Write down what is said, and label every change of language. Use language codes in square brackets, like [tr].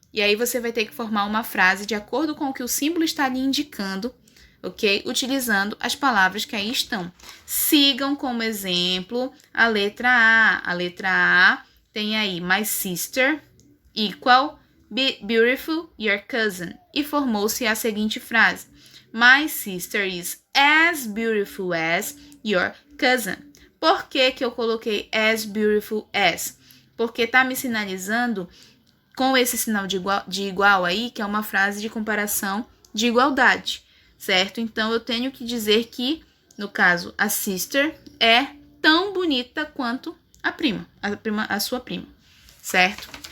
[pt] E aí, você vai ter que formar uma frase de acordo com o que o símbolo está ali indicando, ok? Utilizando as palavras que aí estão. Sigam como exemplo a letra A. A letra A tem aí [en] my sister equal beautiful your cousin. [pt] E formou-se a seguinte frase. [en] My sister is as beautiful as your cousin. [pt] Por que eu coloquei [en] as beautiful as? [pt] Porque está me sinalizando com esse sinal de igual aí, que é uma frase de comparação de igualdade, certo? Então, eu tenho que dizer que, no caso, a sister é tão bonita quanto a sua prima, certo?